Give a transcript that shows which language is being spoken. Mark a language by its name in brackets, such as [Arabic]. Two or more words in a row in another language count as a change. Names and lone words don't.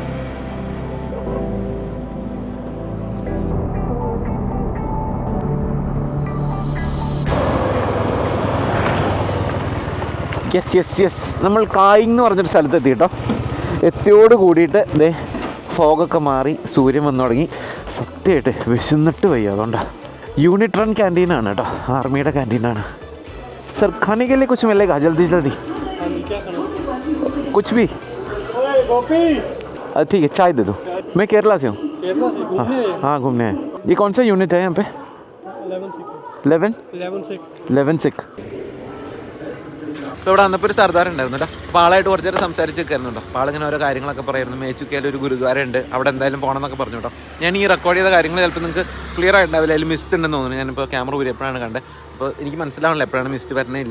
[Malayalam] യെസ് നമ്മൾ കായിങ് എന്ന് പറഞ്ഞൊരു സ്ഥലത്ത് എത്തി കേട്ടോ. എത്തിയോട് കൂടിയിട്ട് ഫോഗൊക്കെ മാറി സൂര്യൻ വന്നു തുടങ്ങി. സത്യമായിട്ട് വിശന്നിട്ട് വയ്യ. അതുകൊണ്ടാണ്. യൂണിട്രൺ ക്യാൻറ്റീനാണ് കേട്ടോ, ആർമിയുടെ ക്യാൻറ്റീനാണ്. [Hindi] സർ खाने के लिए कुछ मिलेगा? जल्दी कुछ भी? ठीक है, चाय दे दो. मैं केरला से हूँ. हाँ, घूमने हैं. ये कौन सा यूनिट है यहाँ पे? [Malayalam] 11 ഇപ്പോൾ ഇവിടെ വന്നപ്പോൾ ഒരു സർദാർ ഉണ്ടായിരുന്നു കേട്ടോ. അപ്പോൾ ആളായിട്ട് കുറച്ച് നേരം സംസാരിച്ച് നിൽക്കുന്നുണ്ടോ. അപ്പോൾ ആളിങ്ങനെ ഓരോ കാര്യങ്ങളൊക്കെ പറയുന്നു. മേച്ചുക്കയിൽ ഒരു ഗുരുദ്വാര ഉണ്ട്, അവിടെ എന്തായാലും പോകണം എന്നൊക്കെ പറഞ്ഞു കേട്ടോ. ഞാൻ ഈ റെക്കോർഡ് ചെയ്ത കാര്യങ്ങൾ ചിലപ്പോൾ നിങ്ങൾക്ക് ക്ലിയർ ആയിട്ടുണ്ടാവില്ല, അതിൽ മിസ്റ്റ് ഉണ്ടെന്ന് തോന്നുന്നു. ഞാനിപ്പോൾ ക്യാമറ ഊരി എപ്പോഴാണ് കണ്ടത്. അപ്പോൾ എനിക്ക് മനസ്സിലാവണില്ല എപ്പോഴാണ് മിസ്റ്റ് വരണേ ഇല്ല.